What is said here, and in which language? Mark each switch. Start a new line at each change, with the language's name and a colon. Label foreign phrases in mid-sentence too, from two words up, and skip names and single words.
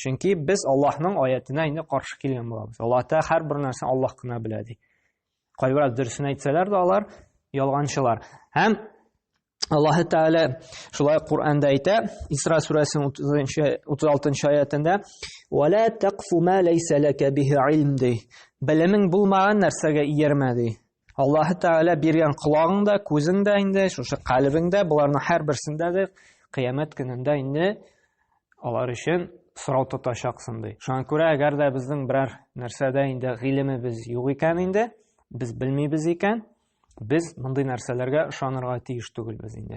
Tatar: Чөнки без Аллаһның аятына инде каршы килгән булабыз. Аллаһ Тәгалә һәрбер нәрсәне Аллаһ кына белә ди. Кайбер дөресен әйтсәләр дә алар ялганчылар. Һәм Аллаһ Тәгалә шулай Коръәндә әйтә, Исра сүрәсенең 36-нчы аятында:
Arabic: "ولا تقف ما ليس لك به علم"
Tatar: ди. Белемең булмаган нәрсәгә иярмә ди. Аллаһ Тәгалә биргән колагыңда, күзеңдә инде, шушы калбыңдә, буларның һәрберсендә дә кыямәт көнендә инде алар өчен сорау тотачаксың ди. Шуңа күрә, әгәр дә безнең берәр нәрсәдә инде гыйлемебез юк икән инде, без белмибез икән, без мондый нәрсәләргә ышанырга тиеш түгелбез инде.